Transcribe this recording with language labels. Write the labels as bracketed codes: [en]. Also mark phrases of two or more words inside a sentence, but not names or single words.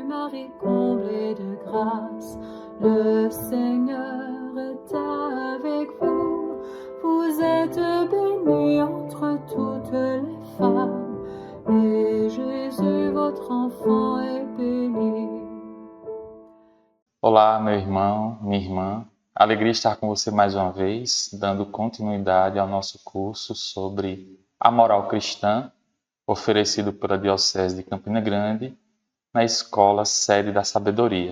[fr] Marie, comblée de grâce, le Seigneur est avec vous. Vous êtes bénie entre toutes les femmes, et Jésus, votre enfant, est béni. [pt] Olá, meu irmão, minha irmã. Alegria estar com você mais uma vez, dando continuidade ao nosso curso sobre a moral cristã, oferecido pela Diocese de Campina Grande, na Escola Sede da Sabedoria.